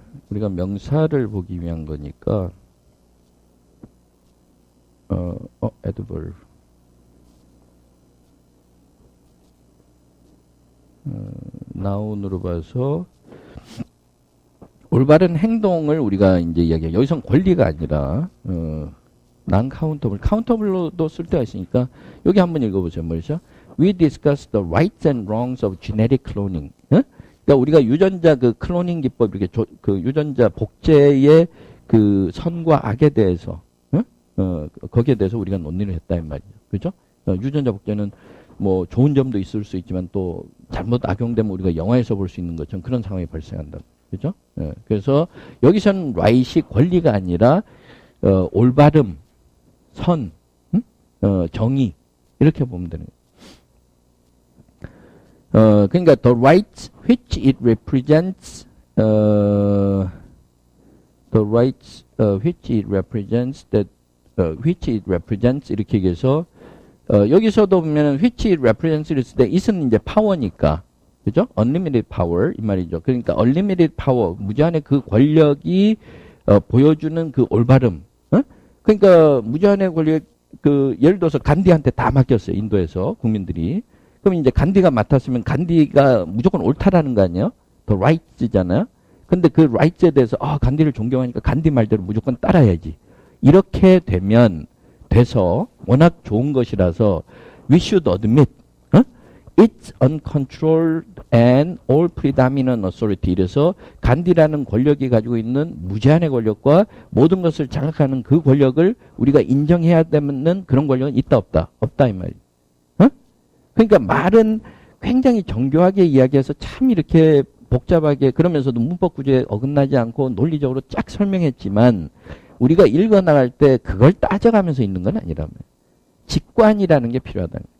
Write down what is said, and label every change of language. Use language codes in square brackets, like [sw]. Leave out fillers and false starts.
[ko] 우리가 명사를 보기 위한 거니까 adverb. 나운으로 봐서 올바른 행동을 우리가 이제 이야기해요. 여기선 권리가 아니라 non countable, countable로도 쓸 때가 있으니까 여기 한번 읽어보세요. 뭐죠? [en] We discuss the rights and wrongs of genetic cloning. [ko] 그러니까 우리가 유전자 그 클로닝 기법 이렇게 그 유전자 복제의 그 선과 악에 대해서 거기에 대해서 우리가 논의를 했다 이 말이죠. 그죠? 유전자 복제는 뭐 좋은 점도 있을 수 있지만 또 잘못 악용되면 우리가 영화에서 볼 수 있는 것처럼 그런 상황이 발생한다. 그죠? 그래서 여기서는 right이 권리가 아니라 올바름, 선, 정의 이렇게 보면 되는 거예요. [en] 그러니까 the rights which it represents, the rights which it represents that which it represents [ko] 이렇게 얘기해서 여기서도 보면은 [en] which it represents [ko] 이랬을 때 [en] it은 [ko] 이제 파워니까 그죠? [en] unlimited power [ko] 이 말이죠. 그러니까 unlimited power 무제한의 그 권력이 보여주는 그 올바름. 그러니까 무제한의 권력 그 예를 들어서 간디한테 다 맡겼어요. 인도에서 국민들이. 그럼 이제 간디가 맡았으면 간디가 무조건 옳다라는 거 아니에요? [en] the rights잖아요. [ko] 근데 그 rights에 대해서 간디를 존경하니까 간디 말대로 무조건 따라야지. 이렇게 되면 돼서 워낙 좋은 것이라서 [en] we should admit its uncontrolled and all predominant authority. [ko] 이래서 간디라는 권력이 가지고 있는 무제한의 권력과 모든 것을 장악하는 그 권력을 우리가 인정해야 되는 그런 권력은 있다 없다? 없다 이 말이에요. 그러니까 말은 굉장히 정교하게 이야기해서 참 이렇게 복잡하게 그러면서도 문법 구조에 어긋나지 않고 논리적으로 쫙 설명했지만 우리가 읽어나갈 때 그걸 따져가면서 있는 건 아니라면 직관이라는 게 필요하다.